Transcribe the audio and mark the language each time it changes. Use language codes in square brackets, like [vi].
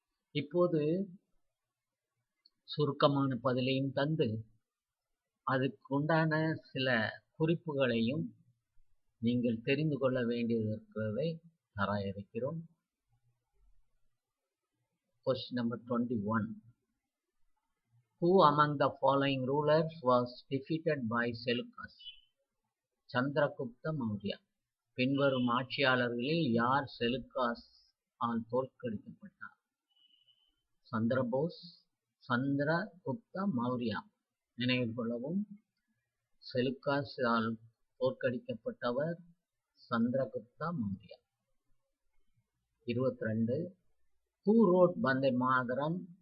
[ta] இப்போது சுருக்கமான பதிலையும் தந்து அதுக்குண்டான சில குறிப்புகளையும் நீங்கள் தெரிந்து கொள்ள வேண்டியதை தர இருக்கிறோம். [en] Question number 21. Who among the following rulers was defeated by Seleucus? [ta] Chandragupta Maurya. பின்வரும் ஆட்சியாளர்களில் யார் செலுக்காஸ் ஆல் தோற்கடிக்கப்பட்டார்? சந்திரபோஸ், சந்திரகுப்த மௌரியா. நினைவில் கொள்ளவும், செலுக்காஸ் all தோற்கடிக்கப்பட்டவர் Chandragupta Maurya. 22. [en] Who wrote Vande Mataram?